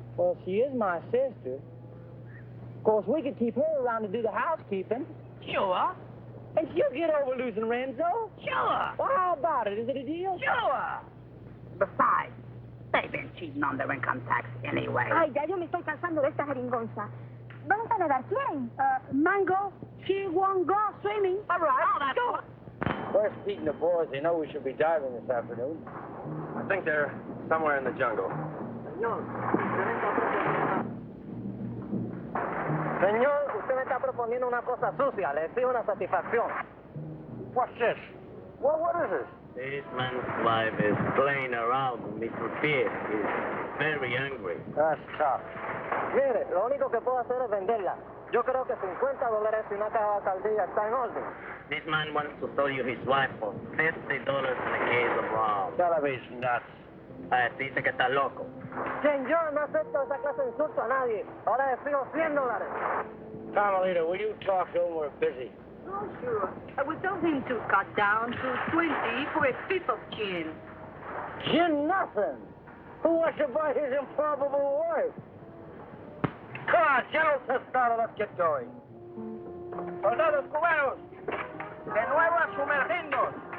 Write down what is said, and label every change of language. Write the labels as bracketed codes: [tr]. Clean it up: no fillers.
[en] Well, she is my sister. Of course, we could keep her around to do the housekeeping. Sure. And she'll get over losing Renzo. Sure. Well, how about it? Is it a deal? Sure. Besides, they've been cheating on their income tax anyway. [es] Ay, ya yo me estoy cansando de esta jeringonza. ¿Vamos a nadar? ¿Quién? [en] Mango, she won't go swimming. All right. Oh, that's Sure. Where's Pete and the boys? They know we should be diving this afternoon. I think they're somewhere in the jungle. [es] Señor, usted me está proponiendo una cosa sucia. Le exijo una satisfacción. [en] What's this? What is this? This man's wife is playing around with Mr. Pierre. He's very angry. That's tough. [es] Mire, lo único que puedo hacer es venderla. Yo creo que $50 y una caja de sardilla está en orden. [en] This man wants to sell you his wife for $50 and a case of rum. Television nuts. [es] Dice que está loco. Señor, no acepto esa clase de insulto a nadie. Ahora le fijo $100. [en] Carmelita, will you talk to him? We're busy. Oh, sure. I would tell him to cut down to 20 for a fifth of gin. Gin nothing. Who wants to buy his improbable wife? Come on, General Tostado, let's get going. [es] Soldados cubanos, de nuevo a sumergirnos.